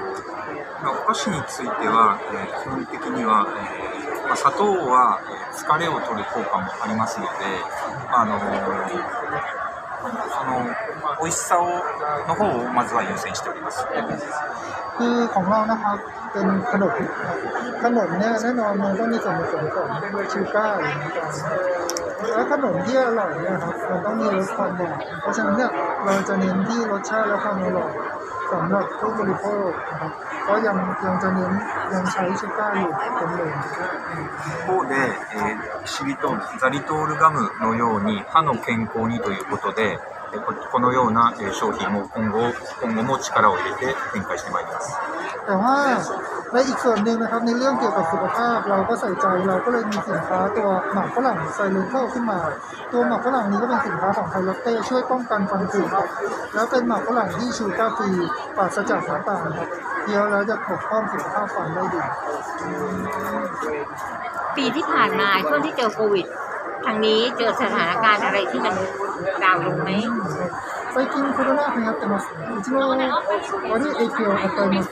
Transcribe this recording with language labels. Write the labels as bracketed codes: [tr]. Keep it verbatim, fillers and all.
[ja] お菓子については、えー、基本的には、えーまあ、砂糖は、えー、疲れを取る効果もありますので、あのー、その美味しさをの方をまずは優先しております。 [th] คือของเรานะครับเป็นขนมขนมเนี่ยแน่นอนมันต้องมีส่วนผสมของชูการ์แล้วขนมที่อร่อยเนี่ยครับมันต้องมีรสความหวานเพราะฉะนั้นเนี่ยเราจะเน้นที่รสชาติและความอร่อยสำหรับผู้บริโภคนะครับก็ยังยังจะเน้นยังใช้ชูการ์อยู่เป็นหลัก [ja] 一方で、えー、キシリトール、ザリトールガムのように歯の健康にということでこのような商品も今後今後も力を入れて展開してまいります。 [th] แต่ว่าในอีกส่วนหนึ่งนะครับในเรื่องเกี่ยวกับสุขภาพเราก็ใส่ใจเราก็เลยมีสินค้าตัวหมากฝรั่งไซเลนเทลขึ้นมาตัวหมากฝรั่งนี้ก็เป็นสินค้าของไคลอตเต้ช่วยป้องกันฟันผุครับแล้วเป็นหมากฝรั่งที่ชูการ์ฟรีปราศจากสารต่างครับเดี๋ยวเราจะปกป้องสุขภาพฟันได้ดี ปีที่ผ่านมาช่วงที่เจอโควิดทางนี้เจอสถานการณ์อะไรที่มันดาวลงไหม [ja] 最近コロナ禍になってますね。うちの悪い影響を与えます。